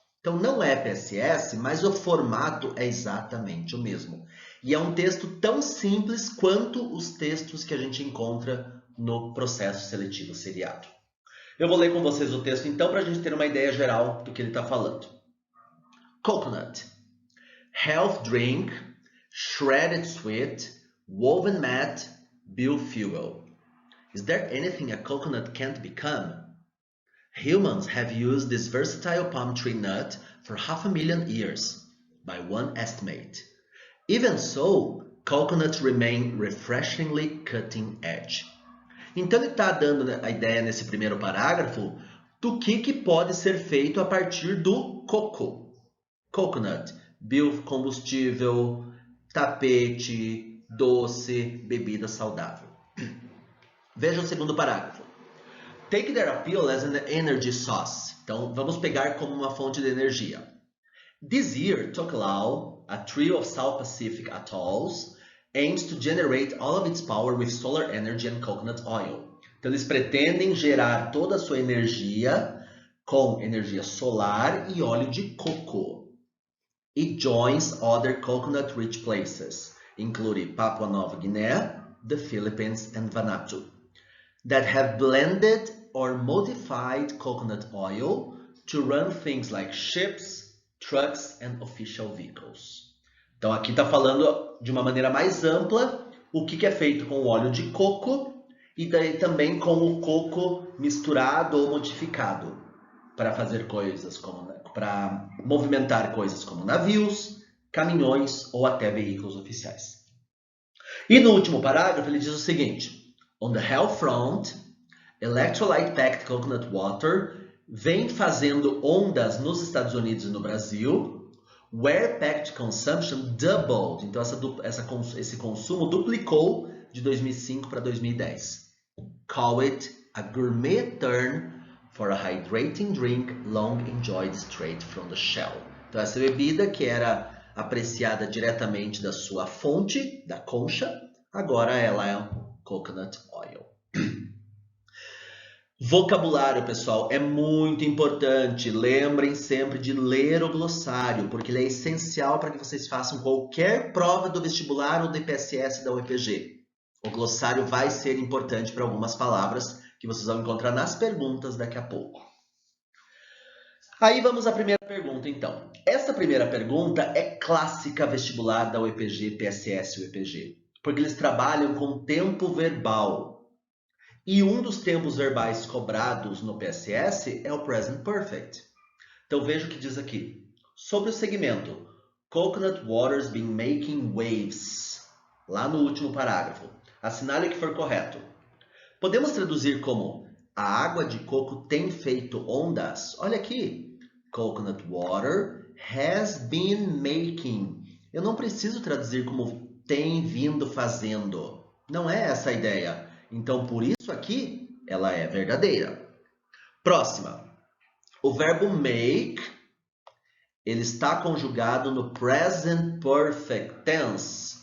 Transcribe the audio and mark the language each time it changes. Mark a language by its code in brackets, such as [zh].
[pt] Então não é PSS, mas o formato é exatamente o mesmo. E é um texto tão simples quanto os textos que a gente encontra no processo seletivo seriado. Eu vou ler com vocês o texto então para a gente ter uma ideia geral do que ele está falando. [en] Coconut. Health drink, shredded sweet, woven mat, biofuel. Is there anything a coconut can't become? Humans have used this versatile palm tree nut for 500,000 years, by one estimate. Even so, coconuts remain refreshingly cutting edge. [pt] Então ele está dando a ideia nesse primeiro parágrafo do que pode ser feito a partir do coco. Coconut, biocombustível, tapete, doce, bebida saudável. Veja o segundo parágrafo. [en] Take their appeal as an energy source. [pt] Então, vamos pegar como uma fonte de energia. [en] This year, Tokelau, a trio of South Pacific atolls, aims to generate all of its power with solar energy and coconut oil. [pt] Então, eles pretendem gerar toda a sua energia com energia solar e óleo de coco. [en] It joins other coconut-rich places, including Papua Nova Guinea, the Philippines, and Vanuatu, that have blended or modified coconut oil to run things like ships, trucks, and official vehicles. [pt] Então aqui está falando de uma maneira mais ampla o que é feito com o óleo de coco e daí também com o coco misturado ou modificado para fazer coisas como para movimentar coisas como navios, caminhões ou até veículos oficiais. E no último parágrafo ele diz o seguinte: [en] On the health front, electrolyte-packed coconut water [pt] vem fazendo ondas nos Estados Unidos e no Brasil, [en] where packed consumption doubled. [pt] Então esse consumo duplicou de 2005 para 2010. [en] Call it a gourmet turn for a hydrating drink long enjoyed straight from the shell. [pt] Então essa bebida que era apreciada diretamente da sua fonte, da concha, agora ela é coconut oil. Vocabulário, pessoal, é muito importante. Lembrem sempre de ler o glossário, porque ele é essencial para que vocês façam qualquer prova do vestibular ou do IPSS da UEPG. O glossário vai ser importante para algumas palavras que vocês vão encontrar nas perguntas daqui a pouco. Aí vamos à primeira pergunta, então. Essa primeira pergunta é clássica vestibular da UEPG, PSS e UEPG, porque eles trabalham com tempo verbal. E um dos tempos verbais cobrados no PSS é o Present Perfect. Então veja o que diz aqui. Sobre o segmento, [en] Coconut water's been making waves. [pt] Lá no último parágrafo. Assinale o que for correto. Podemos traduzir como a água de coco tem feito ondas? Olha aqui. [en] Coconut water has been making. [pt] Eu não preciso traduzir como tem vindo fazendo. Não é essa a ideia. Então, por isso aqui, ela é verdadeira. Próxima. O verbo make, ele está conjugado no present perfect tense.